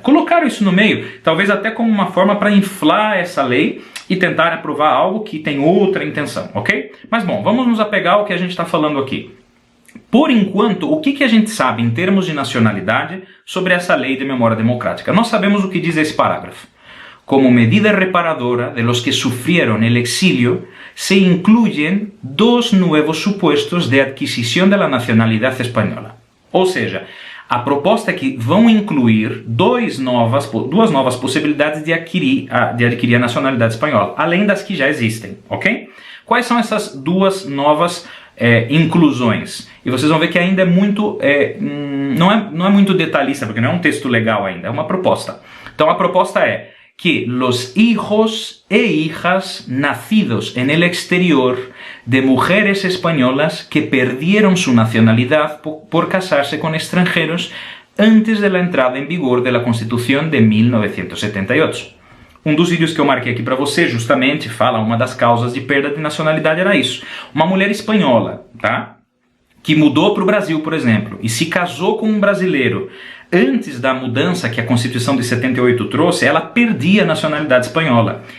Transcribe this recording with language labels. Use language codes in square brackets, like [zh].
[pt] Colocaram isso no meio, talvez até como uma forma para inflar essa lei e tentar aprovar algo que tem outra intenção, ok? Mas bom, vamos nos apegar ao que a gente está falando aqui. Por enquanto, o que a gente sabe em termos de nacionalidade sobre essa lei de memória democrática? Nós sabemos o que diz esse parágrafo. [es] Como medida reparadora de los que sufrieron el exilio, se incluyen dos nuevos supuestos de adquisición de la nacionalidad española. [pt] Ou seja, a proposta é que vão incluir duas novas possibilidades de adquirir a nacionalidade espanhola, além das que já existem, ok? Quais são essas duas novas inclusões? E vocês vão ver que ainda é muito, não é muito detalhista, porque não é um texto legal ainda, é uma proposta. Então a proposta é que [es] los hijos e hijas nacidos en el exterior de mujeres españolas que perdieron su nacionalidad por casarse con extranjeros antes de la entrada en vigor de la Constitución de 1978. [pt] Um dos vídeos que eu marquei aqui para você justamente fala, uma das causas de perda de nacionalidade era isso. Uma mulher espanhola, tá? Que mudou para o Brasil, por exemplo, e se casou com um brasileiro antes da mudança que a Constituição de 78 trouxe, ela perdia a nacionalidade espanhola.